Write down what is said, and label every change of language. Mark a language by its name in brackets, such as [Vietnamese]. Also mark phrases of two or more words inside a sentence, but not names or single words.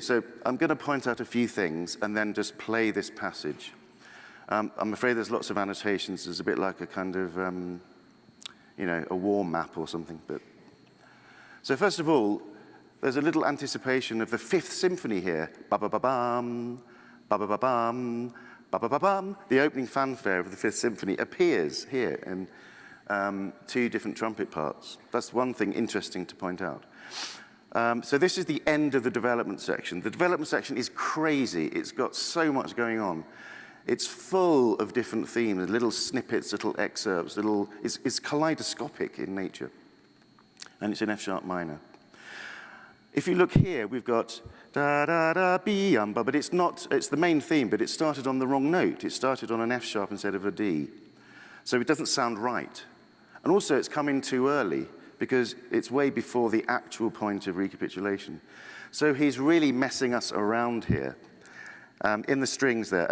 [English] So I'm going to point out a few things and then just play this passage. I'm afraid there's lots of annotations. It's a bit like a kind of, a war map or something. But so first of all, there's a little anticipation of the Fifth Symphony here. Ba-ba-ba-bam, ba-ba-ba-bam, ba-ba-ba-bam. The opening fanfare of the Fifth Symphony appears here in two different trumpet parts. That's one thing interesting to point out. So this is the end of the development section. The development section is crazy. It's got so much going on. It's full of different themes, little snippets, little excerpts, it's kaleidoscopic in nature. And it's in F sharp minor. If you look here, we've got da da da bi ba, but it's the main theme, but it started on the wrong note. It started on an F sharp instead of a D. So it doesn't sound right. And also it's come in too early because it's way before the actual point of recapitulation. So he's really messing us around here in the strings there.